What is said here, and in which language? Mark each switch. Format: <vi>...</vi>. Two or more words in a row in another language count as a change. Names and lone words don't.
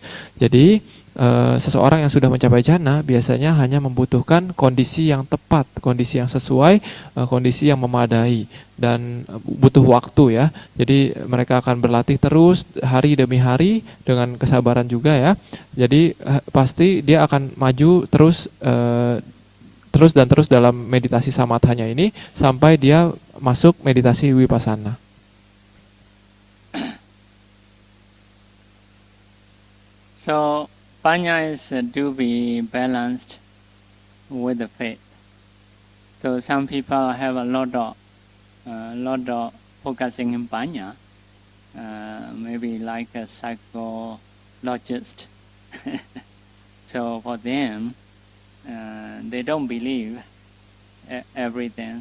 <id>Jadi seseorang yang sudah mencapai jhana biasanya hanya membutuhkan kondisi yang tepat, kondisi yang sesuai, kondisi yang memadai dan butuh waktu ya. Jadi mereka akan berlatih terus hari demi hari dengan kesabaran juga ya. Jadi pasti dia akan maju terus dalam meditasi samathanya ini sampai dia masuk meditasi vipassana.</id> <en>So panya is to be balanced with the faith. So some people have a lot of focusing in panya, maybe like a psychologist. So for them, they don't believe everything.</en>